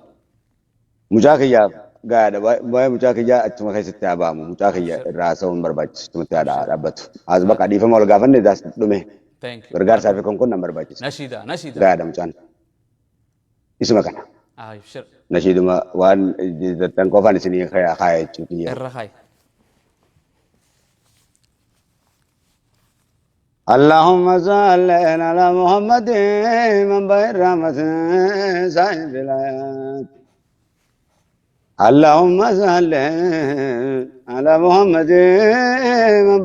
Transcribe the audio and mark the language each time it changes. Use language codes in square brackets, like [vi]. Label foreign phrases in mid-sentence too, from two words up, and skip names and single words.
[om] Mucaa kiyyaaf gaadha baay'ee mucaa kiyyaa achuma keessatti haa ba'amu mucaa kiyya irraa sa'uun barbaachisu tumatti haa dhaabbatu. As bakka dhiifama ol gaafanne daas dhume. Gargaarsaa fi kun nan barbaachisa. Nashiida. Gaadha mucaan. Isuma kana. Nashiiduma waan jettan qofaan isinii kaaya jechuudha. Irra kaaya. [ar] اللهم صل على محمد من بين رحمة صاحب الآيات اللهم صل على محمد من